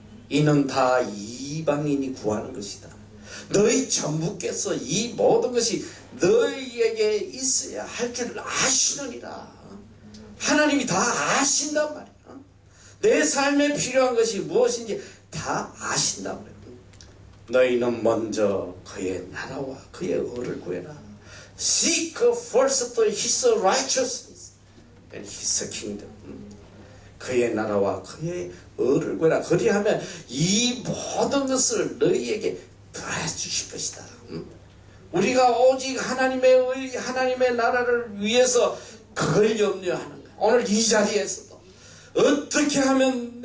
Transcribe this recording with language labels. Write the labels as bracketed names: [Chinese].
[Korean] 이는 다 이방인이 구하는 것이다. 너희 전부께서 이 모든 것이 너희에게 있어야 할 줄 아시느니라. 하나님이 다 아신단 말이야. 내 삶에 필요한 것이 무엇인지 다 아신단 말이야. 너희는 먼저 그의 나라와 그의 의를 구해라. [English] Seek first his righteousness and his kingdom. [Korean] 그의 나라와 그의 의를 구해라. 그리하면 이 모든 것을 너희에게 더해 주실 것이다. 우리가 오직 하나님의 의, 하나님의 나라를 위해서 그걸 염려하는 거야. 오늘 이 자리에서도 어떻게 하면